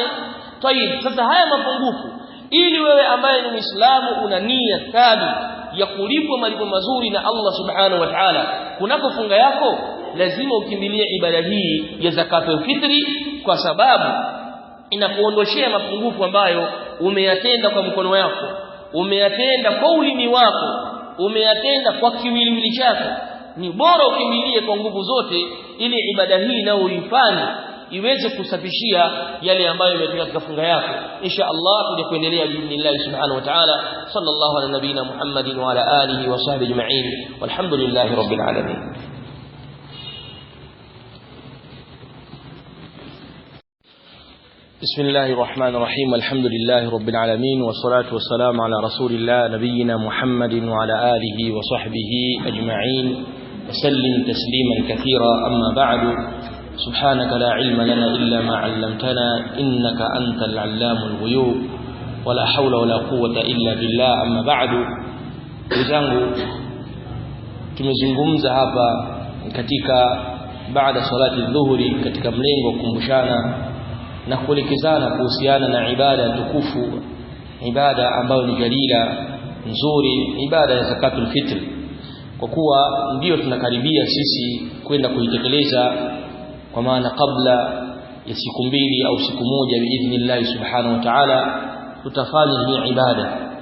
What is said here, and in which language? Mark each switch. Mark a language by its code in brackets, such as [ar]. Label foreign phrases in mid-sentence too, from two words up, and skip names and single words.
[sw] Tayib, sasa haya mapungufu, ili wewe ambaye ni Muislamu una nia thabiti ya kulipwa malipo mazuri na [ar] الله سبحانه وتعالى [sw] kunako funga yako, lazima ukimbilie ibada hii ya [ar] زكاة الفطر, [sw] kwa sababu inakuondoshea mapungufu ambayo umeyatenda kwa mkono wako, umeyatenda kwa ulimi wako, umeyatenda kwa kiwiliwili chako. Ni bora ukimbilie kwa nguvu zote ili ibada hii nayo uifanye iweze kusafishia yale ambayo yametoka katika funga yako. [ar] إن شاء الله [sw] tuje kuendelea [ar] بإذن الله سبحانه وتعالى. صلى الله على نبينا محمد وعلى آله وصحبه أجمعين والحمد لله رب العالمين. بسم الله الرحمن الرحيم. الحمد لله رب العالمين، والصلاة والسلام على رسول الله نبينا محمد وعلى آله وصحبه أجمعين، وسلم تسليما كثيرا. أما بعد، سبحانك لا علم لنا إلا ما علمتنا إنك أنت العلام الغيوب، ولا حول ولا قوة إلا بالله. أما بعد، [sw] wenzangu, tumezungumza hapa katika baada [ar] صلاة الظهر [sw] katika mlengo kukumbushana na kuelekezana kuhusiana na ibada tukufu, ibada ambayo ni jalila nzuri, ibada ya [ar] زكاة الفطر, [sw] kwa kuwa ndio tunakaribia sisi kwenda kuitekeleza, kwa maana kabla ya siku mbili au siku moja [ar] بإذن الله سبحانه وتعالى [sw] tutafanya hii ibada.